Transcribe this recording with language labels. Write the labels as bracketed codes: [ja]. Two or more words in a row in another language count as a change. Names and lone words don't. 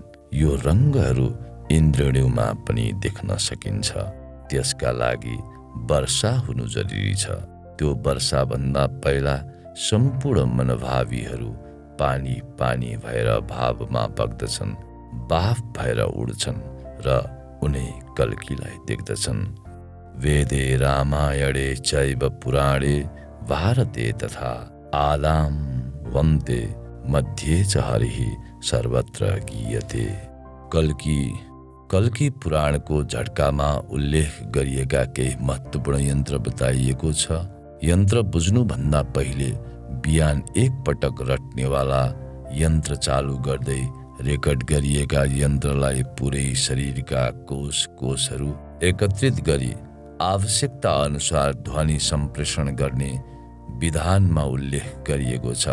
[ne] यो रङ्गहरू इन्द्रियमा पनि देख्न सकिन्छ। त्यसका लागि वर्षा हुनु जरुरी छ। त्यो वर्षाभन्दा पहिला सम्पूर्ण मनभावीहरू पानी पानी भएर भावमा बग्दछन्, बाफ भएर उड्छन् र उनै कल्कीलाई देख्दछन्। [sa] वेदे रामायणे चैव पुराणे भारते तथा आदां वन्ते मध्ये च हरिः सर्वत्र गीयते। [ne] कल्की पुराणको झट्कामा उल्लेख गरिएका केही महत्त्वपूर्ण यन्त्र बताइएको छ। यन्त्र बुझ्नुभन्दा पहिले बिहान एकपटक रट्नेवाला यन्त्र चालु गर्दै रेकर्ड गरिएका यन्त्रलाई पुरै शरीरका कोषहरू एकत्रित गरी आवश्यकता अनुसार ध्वनि सम्प्रेषण गर्ने विधानमा उल्लेख गरिएको छ।